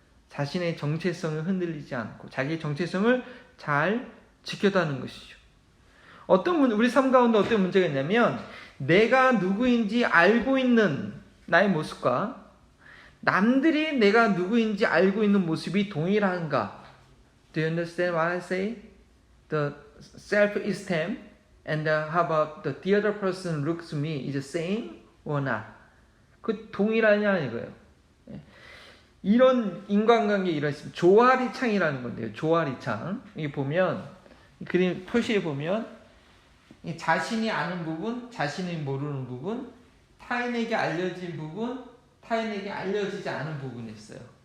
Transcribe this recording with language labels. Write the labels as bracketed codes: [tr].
[ko] 자신의 정체성을 흔들리지 않고 자기의 정체성을 잘 지켜다는 것이죠. 우리 삶 가운데 어떤 문제가 있냐면 내가 누구인지 알고 있는 나의 모습과 남들이 내가 누구인지 알고 있는 모습이 동일한가? [en] Do you understand what I say? The self-esteem and how about the other person looks me is the same or not? [ko] 그 동일하냐 이거예요. 이런 인간관계 이렇습니다. 조화리창이라는 건데요. 조화리창. 여기 보면 그림 표시에 보면 자신이 아는 부분, 자신이 모르는 부분, 타인에게 알려진 부분, 타인에게 알려지지 않은 부분이 있어요.